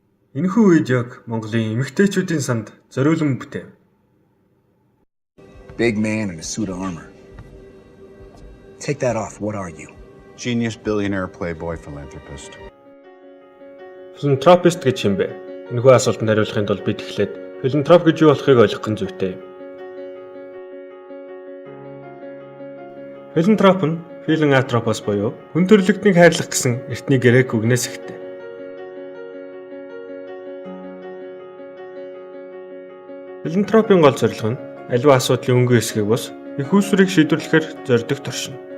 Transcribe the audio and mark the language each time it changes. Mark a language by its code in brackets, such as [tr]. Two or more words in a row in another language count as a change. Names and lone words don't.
[mn] Энэхүү үед яг Монголын эмэгтэйчүүдийн санд зориулан бүтэв. [en] Big man in a suit of armor. Take that off. What are you? Genius, billionaire, playboy, philanthropist. [mn] Philanthropist гэж юм бэ? Энэхүү асуултанд хариулахын тулд бид эхлээд philanthrope гэж юу болохыг ойлгох нь зүйтэй юм. Philanthrope нь philanthropos буюу хүн төрөлхтнийг хайрлах гэсэн эртний грек үгнээс эхтэй. Philanthropийн гол зорилго нь аливаа асуудлын өнгө эсхийг бус их үүсвэрийг шийдвэрлэхээр зорддог туршина.